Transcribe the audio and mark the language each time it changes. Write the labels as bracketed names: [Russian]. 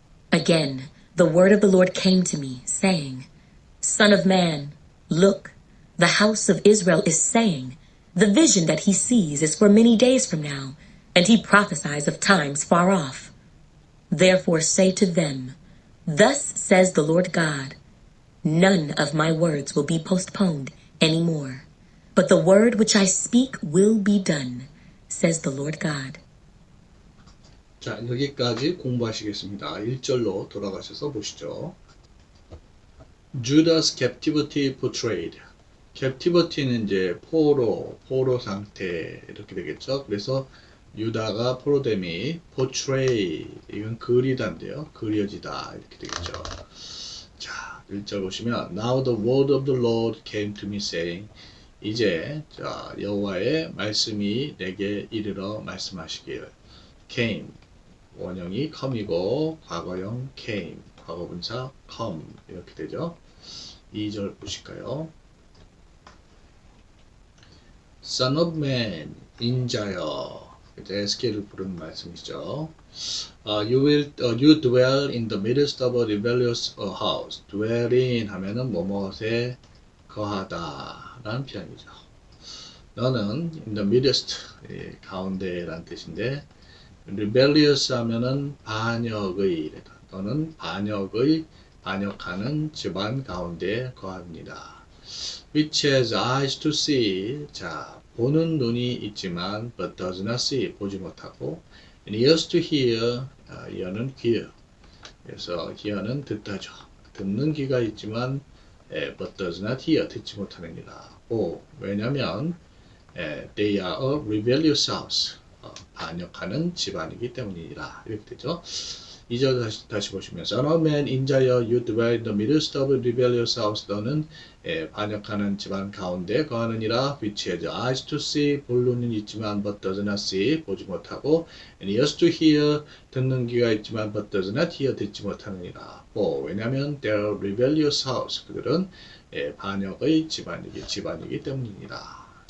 [English] Again, the word of the Lord came to me, saying, Son of man, look, the house of Israel is saying, The vision that he sees is for many days from now, and he prophesies of times far off. Therefore say to them, Thus says the Lord God, None of my words will be postponed any more, but the word which I speak will be done, says the Lord God. [Korean] 자, 여기까지 공부하시겠습니다. 1절로 돌아가셔서 보시죠. [English] Judas captivity portrayed. [Korean] captivity는 이제 포로 상태 이렇게 되겠죠. 그래서 유다가 포로됨이 portray 이건 그리다인데요. 그려지다 이렇게 되겠죠. 자, 1절 보시면 [English] Now the word of the Lord came to me saying [Korean] 이제 자, 여호와의 말씀이 내게 이르러 말씀하시길 came 원형이 come이고 과거형 came 과거분사 come 이렇게 되죠. 2절 보실까요? [English] Son of man, 인자여. [Korean] 에스겔을 부르는 말씀이죠. [English] You dwell in the midst of a rebellious house. [Korean] dwell in 하면은 뭐뭐에 거하다 라는 표현이죠. 너는 [English] in the midst, [Korean] 가운데라는 뜻인데 rebellious 하면은 반역의, 너는 반역하는 집안 가운데 거합니다. [English] Which has eyes to see, [Korean] 자, 보는 눈이 있지만 [English] but does not see, [Korean] 보지 못하고 [English] and ears to hear, [Korean] ear는 귀, 그래서 hear는 듣다죠. 듣는 귀가 있지만 [English] but does not hear, [Korean] 듣지 못하느니라. 왜냐면 [English] they are a rebellious house, [Korean] 반역하는 집안이기 때문이라 이렇게 되죠. 2절 다시 보시면 [English] Son of man, 인자여, you dwell in the midst of a rebellious house. [Korean] 너는 반역하는 집안 가운데 거하느니라. [English] Which has eyes to see, [Korean] 볼 눈은 있지만 [English] but does not see, [Korean] 보지 못하고 [English] and ears to hear, [Korean] 듣는 귀가 있지만 [English] but does not hear, [Korean] 듣지 못하느니라. 왜냐하면 [English] they are rebellious house, [Korean] 그들은 반역의 집안이기 때문이니라.